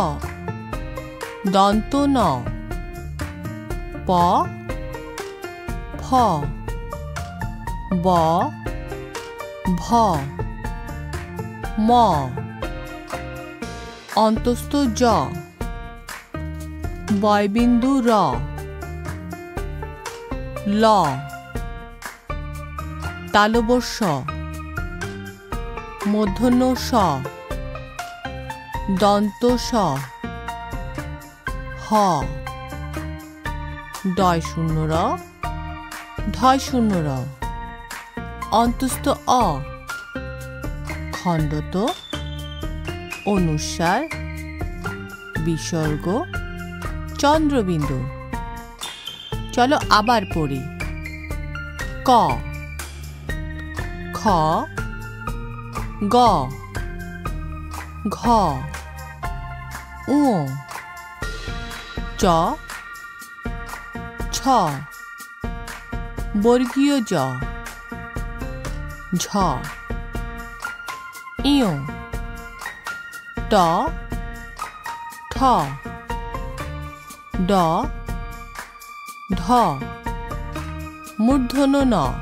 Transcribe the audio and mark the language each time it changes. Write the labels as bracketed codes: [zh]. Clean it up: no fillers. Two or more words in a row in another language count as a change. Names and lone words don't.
[bn] দন্ত ন, প, ফ, ব, ভ, ম, অন্তস্থ জ, বয়বিন্দু র, ল, তালবস্য, মূর্ধন্য ষ, দন্ত স, হ, ডয় শূন্য র, ঢয় শূন্য র, অন্তস্থ অ, খণ্ডত, অনুস্বার, বিসর্গ, চন্দ্রবিন্দু। চলো আবার পড়ি। ক, খ, গ, ঘ, ঙ, চ, ছ, বর্গীয় জ, ঝ, ইয়, ট, ঠ, ড, ঢ, মূর্ধন্য ন,